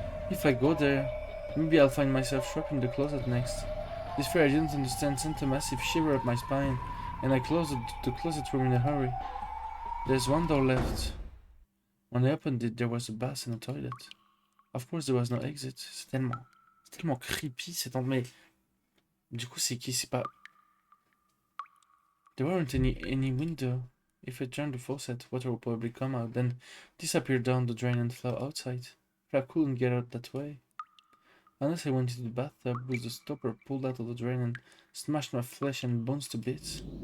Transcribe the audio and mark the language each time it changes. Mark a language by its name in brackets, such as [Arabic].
[English] If I go there, maybe I'll find myself trapped in the closet next. This fear I didn't understand sent a massive shiver up my spine, and I closed the closet room in a hurry. There's one door left. When I opened it, there was a bath and a toilet. Of course, there was no exit. [French] C'est tellement creepy cet endroit. Mais du coup, c'est qui? C'est pas. [English] There weren't any window. If I turned the faucet, water would probably come out, then disappear down the drain and flow outside. But I couldn't get out that way. Unless I went into the bathtub with the stopper pulled out of the drain and smashed my flesh and bones to bits.